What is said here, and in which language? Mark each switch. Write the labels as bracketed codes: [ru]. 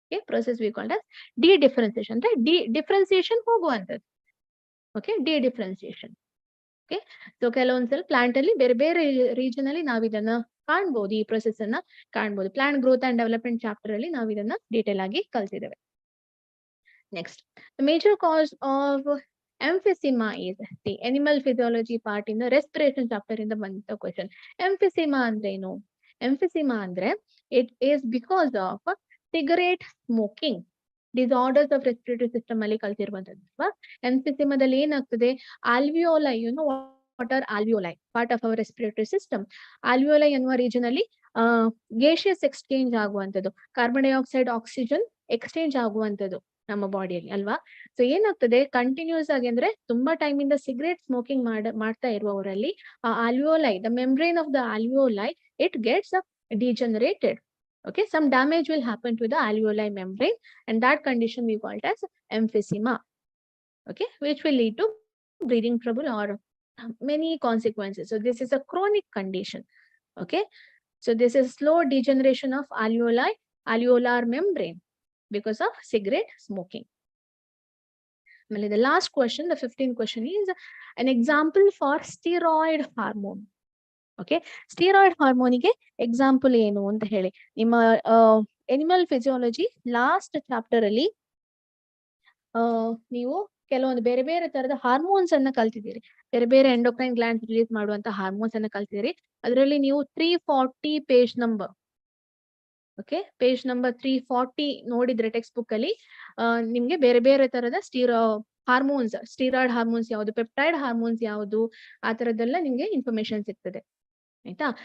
[en] process we called as differentiation, [kn] ಅಂದ್ರೆ [en] differentiation [kn] ಹೋಗುವಂತದ್ದು. Okay, differentiation. Okay, so ಕೆಲವೊಂದ್ಸಲ plant ಅಲ್ಲಿ ಬೇರೆ ಬೇರೆ ರೀಜನ್ ಅಲ್ಲಿ ನಾವು ಇದನ್ನ ಕಾಣ್ಬೋದು, ಈ ಪ್ರೊಸೆಸ್ ಅನ್ನ ಕಾಣ್ಬೋದು. Plant growth and development chapter ಅಲ್ಲಿ ನಾವು ಇದನ್ನ ಡೀಟೇಲ್ ಆಗಿ ಕಲ್ತಿದ್ದೇವೆ. [en] next, major cause of emphysema is the animal physiology part in the respiration chapter [kn] ಇಂದ ಬಂದ ಕ್ವೆಶನ್. emphysema ಅಂದ್ರೆ ಏನು? [en] emphysema [kn] ಅಂದ್ರೆ [en] it is because of cigarette smoking disorders of respiratory system [kn] ಅಲ್ಲಿ ಕಲ್ತಿರುವಂತದ್ದು. [en] emphysema [kn] ದಲ್ಲಿ ಏನಾಗ್ತದೆ, [en] alveoli, you know what are alveoli, part of our respiratory system. [kn] alveoli ಎನ್ನುವ region ಅಲ್ಲಿ gaseous exchange ಆಗುವಂತದ್ದು, carbon dioxide oxygen exchange ಆಗುವಂತದ್ದು ನಮ್ಮ ಬಾಡಿಯಲ್ಲಿ ಅಲ್ವಾ. So ಏನಾಗ್ತದೆ, continuous ಆಗಿ ಅಂದ್ರೆ ತುಂಬಾ ಟೈಮ್ ಇಂದ ಸಿಗರೇಟ್ ಸ್ಮೋಕಿಂಗ್ ಮಾಡ್ತಾ ಇರುವವರಲ್ಲಿ ಆ alveoli, [en] The membrane of the alveoli, it gets degenerated. Okay, some damage will happen to the alveoli membrane, and that condition we call it as emphysema. Okay, which will lead to breathing trouble or many consequences. So this is a chronic condition. Okay, so this is slow degeneration of alveolar membrane because of cigarette smoking. The last question, the 15th question, is an example for steroid hormone. [kn] Okay, steroid ಹಾರ್ಮೋನಿಗೆ example ಏನು ಅಂತ ಹೇಳಿ, ನಿಮ್ಮ animal physiology last chapter ಅಲ್ಲಿ ನೀವು ಕೆಲವೊಂದು ಬೇರೆ ಬೇರೆ ತರದ ಹಾರ್ಮೋನ್ಸ್ ಅನ್ನ ಕಲ್ತಿದ್ದೀರಿ. ಬೇರೆ ಬೇರೆ ಎಂಡೋಕ್ರೈನ್ ಗ್ಲ್ಯಾಂಡ್ಸ್ ರಿಲೀಸ್ ಮಾಡುವಂತ ಹಾರ್ಮೋನ್ಸ್ ಅನ್ನ ಕಲ್ತಿದ್ದೀರಿ. ಅದರಲ್ಲಿ ನೀವು 340 page number, okay, page number 340 ನೋಡಿದ್ರೆ ಟೆಕ್ಸ್ಟ್ ಬುಕ್ ಅಲ್ಲಿ ನಿಮ್ಗೆ ಬೇರೆ ಬೇರೆ ತರದ ಹಾರ್ಮೋನ್ಸ್, ಸ್ಟೀರಾಯ್ಡ್ ಹಾರ್ಮೋನ್ಸ್ ಯಾವುದು, ಪೆಪ್ಟೈಡ್ ಹಾರ್ಮೋನ್ಸ್ ಯಾವುದು, ಆ ತರದ್ದೆಲ್ಲ ನಿಮ್ಗೆ ಇನ್ಫಾರ್ಮೇಶನ್ ಸಿಗ್ತದೆ. ಆಯ್ತಾ?